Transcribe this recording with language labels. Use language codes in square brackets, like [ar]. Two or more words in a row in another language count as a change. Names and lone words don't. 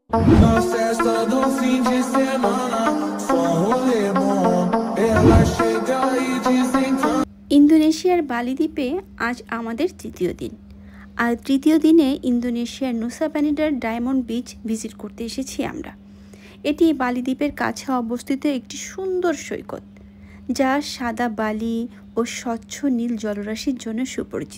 [pt] Na festa do fim de semana, só rolê bom. Ela chega e desencanta. [bn] ইন্দোনেশিয়ার বালি দ্বীপে আজ আমাদের তৃতীয় দিন। আর তৃতীয় দিনে ইন্দোনেশিয়ার নুসা প্যানিডার ডায়মন্ড বিচ ভিজিট করতে এসেছি আমরা। এটি বালি দ্বীপের কাছে অবস্থিত একটি সুন্দর সৈকত, যা সাদা বালি ও স্বচ্ছ নীল জলরাশির জন্য সুপরিচিত।